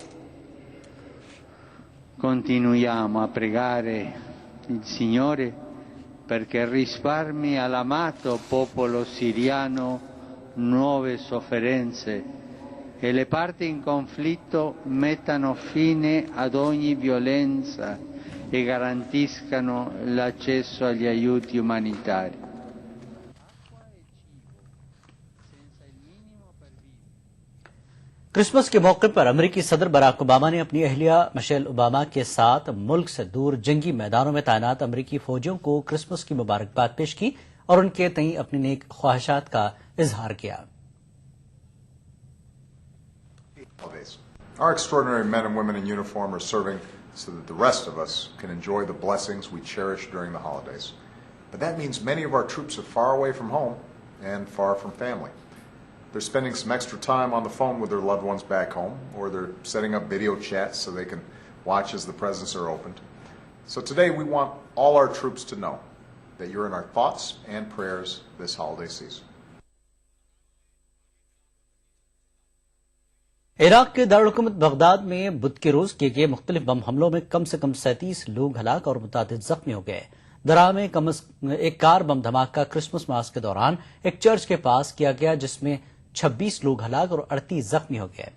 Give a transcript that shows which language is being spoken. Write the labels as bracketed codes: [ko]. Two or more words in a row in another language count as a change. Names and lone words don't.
[it] Continuiamo a pregare il Signore perché risparmi all'amato popolo siriano nuove sofferenze e le parti in conflitto mettano fine ad ogni violenza e garantiscano l'accesso agli aiuti umanitari. [ur] کرسمس کے موقع پر امریکی صدر براک اوباما نے اپنی اہلیہ مشیل اوباما کے ساتھ ملک سے دور جنگی میدانوں میں تعینات امریکی فوجیوں کو کرسمس کی مبارکباد پیش کی اور ان کے تئیں اپنی نیک خواہشات کا اظہار کیا۔ [en] Our extraordinary men and women in uniform are serving so that the rest of us can enjoy the blessings we cherish during the holidays. But that means many of our troops are far away from home and far from family. They're spending some extra time on the phone with their loved ones back home, or they're setting up video chats so they can watch as the presents are opened. So today we want all our troops to know that you're in our thoughts and prayers this holiday season. [ur] عراق کے دارالحکومت بغداد میں بدھ کے روز کیے گئے مختلف بم حملوں میں کم سے کم 37 لوگ ہلاک اور متعدد زخمی ہو گئے۔ درا میں ایک کار بم دھماکہ [en] Christmas mass [ur] کے دوران ایک چرچ کے پاس کیا گیا جس میں 26 لوگ ہلاک اور 38 زخمی ہو گئے۔